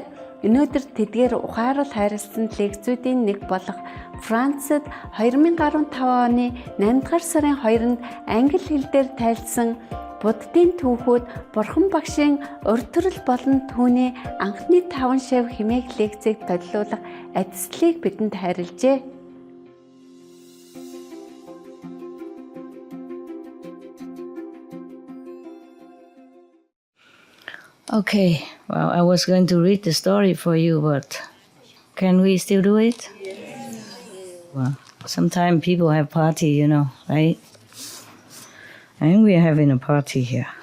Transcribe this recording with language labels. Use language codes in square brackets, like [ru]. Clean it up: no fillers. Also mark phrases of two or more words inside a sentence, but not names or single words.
[mn] Өнөөдөр тэдгээр ухаарал хайрлсан лекцүүдийн нэг болох Францад 2015 оны 8 дугаар сарын 2-нд англи хэл дээр тайлсан Буддын түүхүүд Бурхан багшийн урт төрөл болон түүний анхны 5 шав хэмээх лекцийг төлөвлөх ажлыг бидэнд хайрлжээ. [en] Okay, well, I was going to read the story for you, but can we still do it? Well, sometimes people have party, right? And we are having a party here.